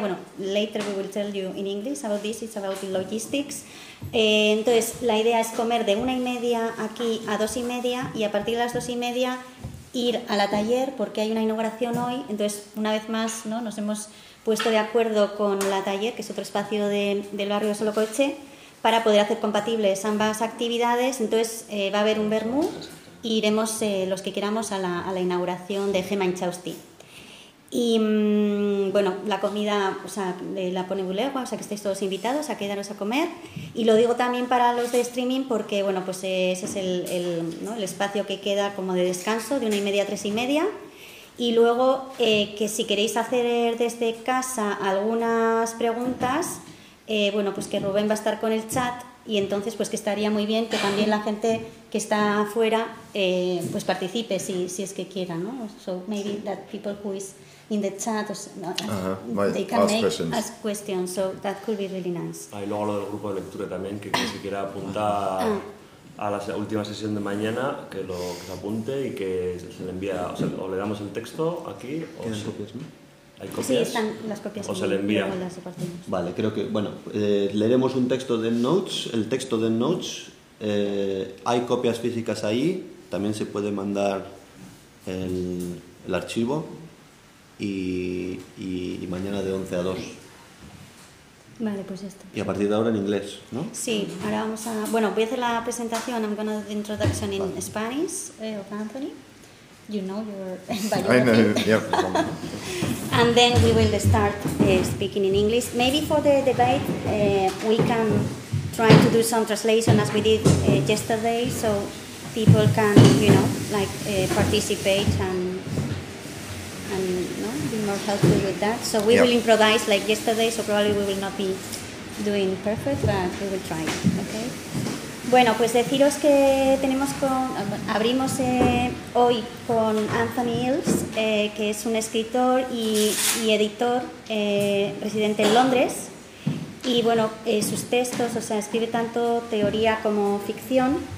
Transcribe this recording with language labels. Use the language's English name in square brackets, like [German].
[English] Bueno, later we will tell you in English about this, it's about logistics. [Spanish] Entonces, la idea es comer de 1:30 aquí a 2:30 y a partir de las 2:30 ir a la taller porque hay una inauguración hoy. Entonces, una vez más, ¿no?, nos hemos puesto de acuerdo con la taller, que es otro espacio del barrio de Solocoche, para poder hacer compatibles ambas actividades. Entonces, va a haber un vermú y iremos los que queramos a la inauguración de Gema Inchausti. Y bueno, la comida, o sea, la pone Bulegua, o sea que estáis todos invitados a quedaros a comer. Y lo digo también para los de streaming porque, bueno, pues ese es el espacio que queda como de descanso, de 1:30 a 3:30. Y luego que si queréis hacer desde casa algunas preguntas, bueno, pues que Rubén va a estar con el chat y entonces pues que estaría muy bien que también la gente que está afuera pues participe si es que quiera, ¿no? [English] So maybe that people who is in the chat, they can ask questions, so that could be really nice. [Spanish] Y luego lo del grupo de lectura también, que se quiera apuntar a la última sesión de mañana, que se apunte y que se le envía, o le damos el texto aquí, o copias, ¿no? ¿Hay copias? Sí, están las copias. O se le envía. Vale, creo que, bueno, leeremos un texto de Notes, el texto de Notes, hay copias físicas ahí, también se puede mandar el archivo y mañana de 11 a 2. Vale, pues ya está. Y a partir de ahora en inglés, ¿no? Sí, ahora vamos a... Bueno, voy a hacer la presentación. [English] I'm going to do the introduction in Spanish of Anthony. You know your biography. I know, yep. And then we will start speaking in English. Maybe for the debate, we can try to do some translation as we did yesterday, so people can, you know, like participate and be more helpful with that. So we will improvise like yesterday, so probably we will not be doing perfect, but we will try, okay? [Spanish] Bueno, pues deciros que abrimos hoy con Anthony Iles, que es un escritor y editor residente en Londres. Y bueno, sus textos, o sea, escribe tanto teoría como ficción.